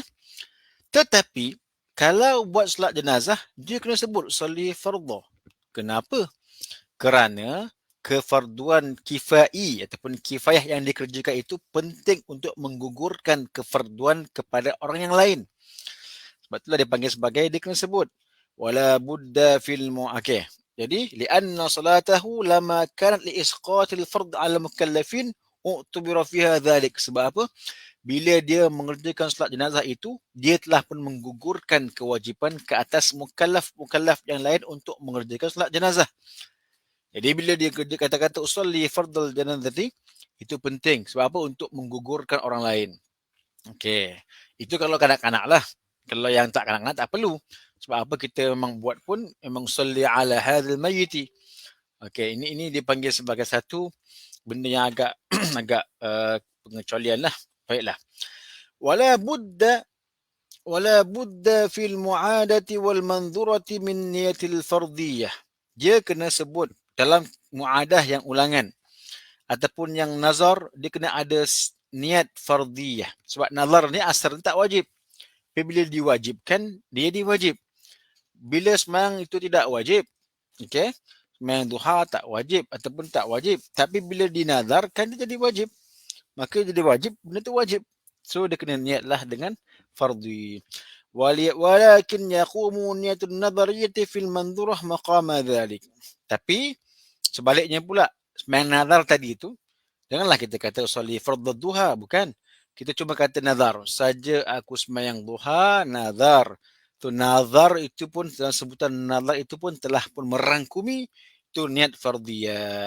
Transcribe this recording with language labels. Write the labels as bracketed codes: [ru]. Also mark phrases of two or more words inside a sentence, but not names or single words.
[ms] Tetapi kalau buat solat jenazah, dia kena sebut [ar] أصلي فرضا. [ms] Kenapa? Kerana kefarduan kifai ataupun kifayah yang dikerjakan itu penting untuk menggugurkan kefarduan kepada orang yang lain. Sebab itulah dia panggil sebagai, dia kena sebut [ar] ولا بد في المعاكه. Jadi لأن صلاته لما كانت لإسقاط الفرض على المكلفين اعتبر فيها ذلك. [ms] Sebab apa? Bila dia mengerjakan solat jenazah itu, dia telah pun menggugurkan kewajipan ke atas mukallaf yang lain untuk mengerjakan solat jenazah. Jadi bila dia kerja kata-kata [ar] أصلي فرض الجنازة, [ms] itu penting. Sebab apa? Untuk menggugurkan orang lain. Okey. Itu kalau kanak-kanak lah. Kalau yang tak kanak-kanak tak perlu. Sebab apa kita memang buat pun memang [ar] أصلي على هذا الميت. [ms] Okey, ini dipanggil sebagai satu benda yang agak agak pengecualian lah. Baiklah. [ar] ولا بد في المعادة والمنذورة من نية الفرضية. [ms] Dia kena sebut dalam mu'adah yang ulangan ataupun yang nazar, dia kena ada niat fardiyah. Sebab nazar ni asal tak wajib. Tapi bila diwajibkan, dia diwajib. Bila sembahyang itu tidak wajib, okey, sembahyang duha tak wajib ataupun tak wajib. Tapi bila dinazarkan, dia jadi wajib. Maka jadi wajib, benda tu wajib. So dia kena niatlah dengan fardhi. [ar] ولكن يقوم نية النذرية في المنذورة مقام ذلك. [ms] Tapi sebaliknya pula, sembahyang nazar tadi itu, janganlah kita kata [ar] أصلي فرض الضحى, [ms] bukan. Kita cuma kata nazar. Saja aku sembahyang duha, nazar. Tu nazar itu pun, dalam sebutan nazar itu pun telah pun merangkumi itu niat fardhiyah.